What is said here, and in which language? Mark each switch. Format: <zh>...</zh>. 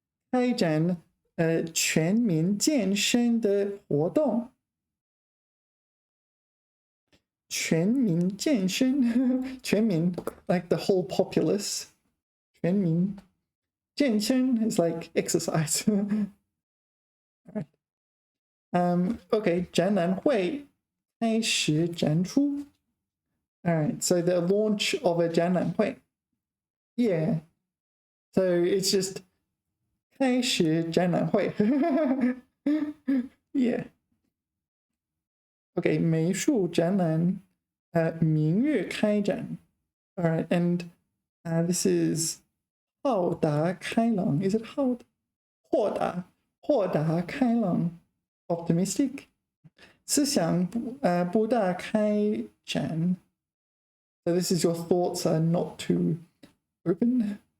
<zh>开展全民健身的活动。全民健身，全民</zh> <en>like the whole populace. 全民健身 is like exercise. All right.</en> <zh>Okay, 展览会开始展出.</zh> <en>All right, so the launch of a 展览会. Yeah. So it's just</en> <zh>开始展览会.</zh> <en>Yeah.</en> <zh>Okay, 美术展览明日开展.</zh> <en>All right, and this is 浩达开朗. Is it 豁达开朗 optimistic?</en> <zh>思想不大开展.</zh> <en>So this is your thoughts are not too open.</en>